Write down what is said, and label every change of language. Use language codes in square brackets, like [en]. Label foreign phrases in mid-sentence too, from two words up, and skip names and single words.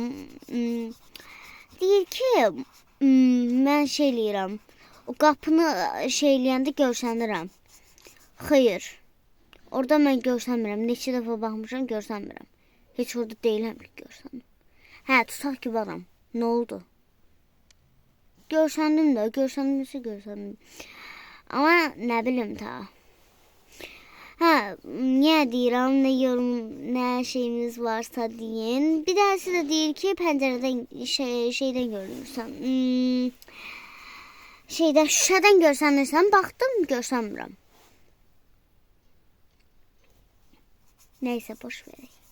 [az] Deyir ki, mən şey eləyirəm, o qapını şey eləyəndə görsənirəm. Xeyr, orada mən görsənmirəm. Neçə dəfə baxmışam, görsənmirəm. Heç orada deyiləm ki, görsənmirəm. Hə, tutaq ki, varam. Nə oldu? Görsəndim də, görsəndimsə görsəndim. [tr] Ama ne bileyim ta. [az] Niye deyirəm, [tr] ne yorum, [az] ne şeyimiz varsa deyin. [tr] Bir tanesi de [az] deyir ki, pəncərədən şeydən görünürsən. Şüşədən görsənirsən, baxdım, görsənmirəm. Neyse, boş verək.